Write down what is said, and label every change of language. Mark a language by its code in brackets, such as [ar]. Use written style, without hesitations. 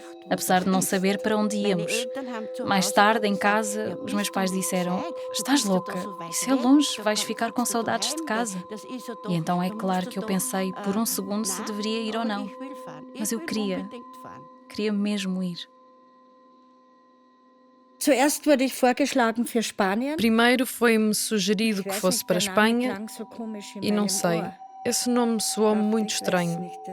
[pt] apesar de não saber para onde íamos. Mais tarde, em casa, os meus pais disseram: estás louca? Isso é longe, vais ficar com saudades de casa. E então é claro que eu pensei por um segundo se deveria ir ou não. Mas eu queria mesmo ir. [de] Zuerst wurde ich vorgeschlagen für Spanien. [pt] Primeiro foi-me sugerido que fosse para a Espanha e não sei, esse nome soou-me muito estranho.